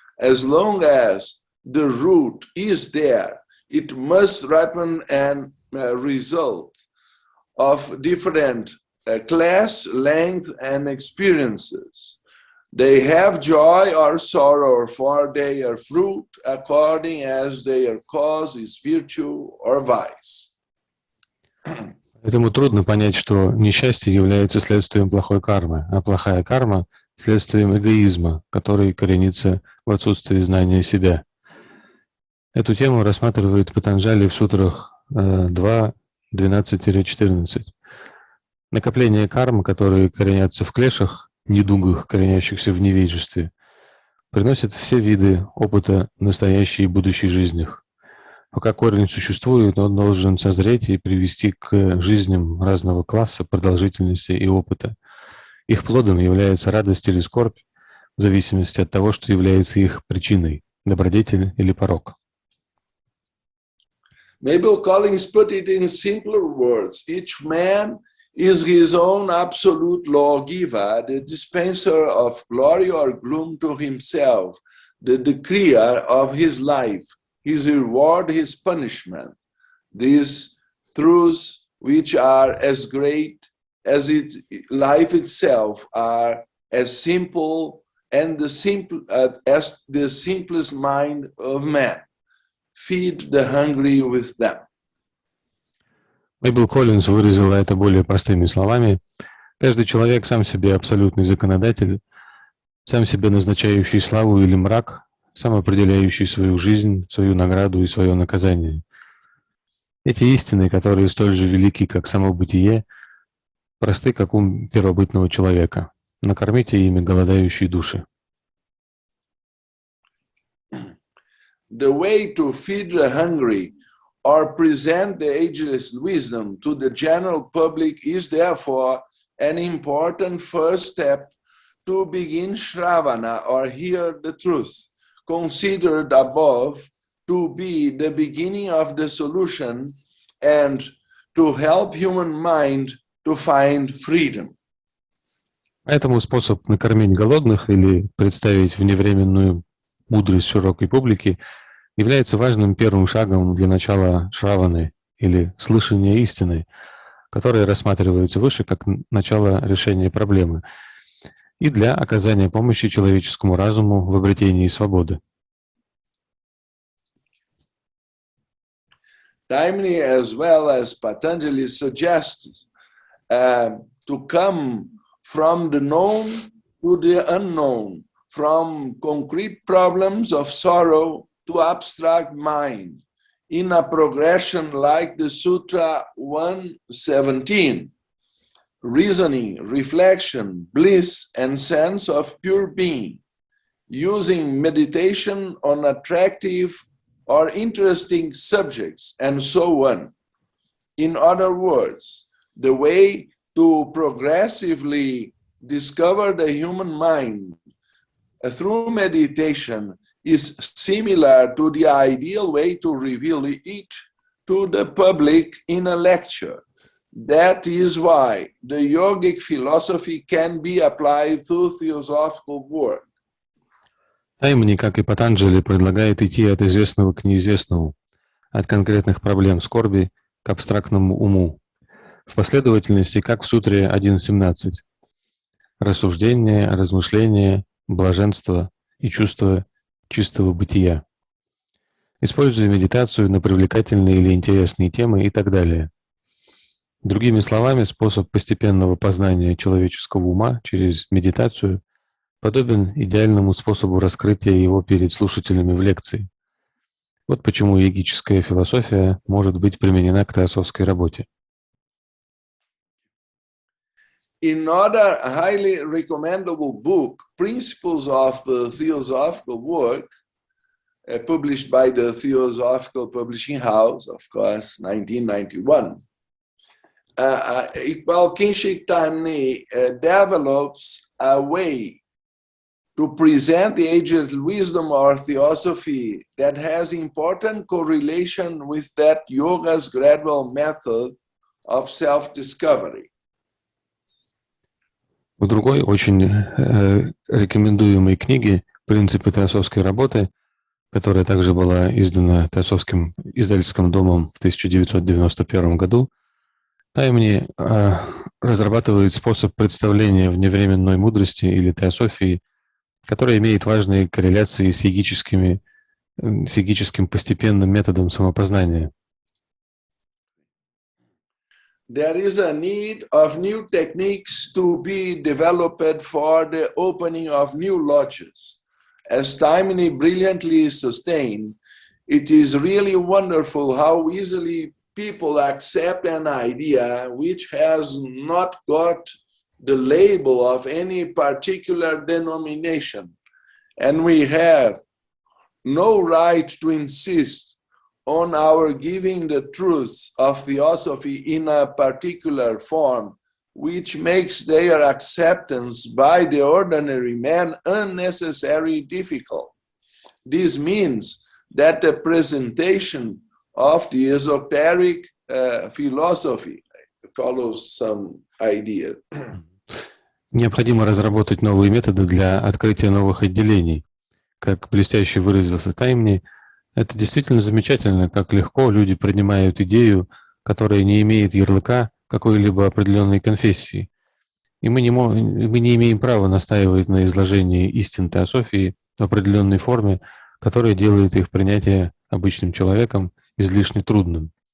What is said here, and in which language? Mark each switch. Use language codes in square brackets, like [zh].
[en] As long as the root is there, it must ripen and result of different class, length, and experiences. They have joy or sorrow for their fruit according as their cause is virtue or vice. [ru] Поэтому трудно понять, что несчастье является следствием плохой кармы, а плохая карма – следствием эгоизма, который коренится в отсутствии знания себя. Эту тему рассматривает Патанджали в сутрах 2, 12-14. Накопление карм, которые коренятся в клешах, недугах, коренящихся в невежестве, приносит все виды опыта настоящей и будущей жизнях. Пока корень существует, он должен созреть и привести к жизням разного класса, продолжительности и опыта. Их плодом является радость или скорбь, в зависимости от того, что является их причиной – добродетель или порок. [en] Mabel Collins put it in simpler words. Each man is his own absolute lawgiver, the dispenser of glory or gloom to himself, the decreer of his life, his reward, his punishment. These truths, which are as great as life itself, are as simple and as the simplest mind of man. Feed the hungry with them. [ru] Мейбл Коллинз выразила это более простыми словами. Каждый человек сам себе абсолютный законодатель, сам себе назначающий славу или мрак, сам определяющий свою жизнь, свою награду и свое наказание. Эти истины, которые столь же велики, как само бытие, просты, как ум первобытного человека. Накормите ими голодающие души. [en] The way to feed the hungry or present the ageless wisdom to the general public is therefore an important first step to begin Shravana or hear the truth, considered above to be the beginning of the solution and to help human mind to find freedom. [ru] Поэтому способ накормить голодных или представить вневременную мудрость широкой публике является важным первым шагом для начала шраваны или слышания истины, которое рассматривается выше как начало решения проблемы, и для оказания помощи человеческому разуму в обретении свободы. [en] Taimni as well as Patanjali suggests to come from the known to the unknown, from concrete problems of sorrow to abstract mind, in a progression like the Sutra 117, reasoning, reflection, bliss, and sense of pure being, using meditation on attractive or interesting subjects, and so on. In other words, the way to progressively discover the human mind through meditation is similar to the ideal way to reveal it to the public in a lecture. That is why the yogic philosophy can be applied through theosophical work. [ru] Таймни, как и Патанджали, предлагает идти от известного к неизвестному, от конкретных проблем скорби к абстрактному уму, в последовательности, как в Сутре 1.17. Рассуждение, размышление, блаженство и чувство чистого бытия. Используя медитацию на привлекательные или интересные темы и так далее. Другими словами, способ постепенного познания человеческого ума через медитацию подобен идеальному способу раскрытия его перед слушателями в лекции. Вот почему йогическая философия может быть применена к теософской работе. [en] In another highly recommendable book, Principles of the Theosophical Work, published by the Theosophical Publishing House, of course, 1991, Iqbal Kinshik Taimni develops a way to present the ageless wisdom or theosophy that has important correlation with that yoga's gradual method of self-discovery. [ru] В другой очень рекомендуемой книге «Принципы теософской работы», которая также была издана Теософским издательским домом в 1991 году, Таймни разрабатывает способ представления вневременной мудрости или теософии, которая имеет важные корреляции с йогическим постепенным методом самопознания. [en] There is a need of new techniques to be developed for the opening of new lodges. As Taimni brilliantly sustained, it is really wonderful how easily people accept an idea which has not got the label of any particular denomination. And we have no right to insist on our giving the truth of theosophy in a particular form, which makes their acceptance by the ordinary man unnecessarily difficult. This means that the presentation of the esoteric philosophy follows some idea. [ru] Необходимо разработать новые методы для открытия новых отделений. Как блестяще выразился Таймни, это действительно замечательно, как легко люди принимают идею, которая не имеет ярлыка какой-либо определенной конфессии. И мы не имеем права настаивать на изложении истин теософии в определенной форме, которая делает их принятие обычным человеком излишне трудным.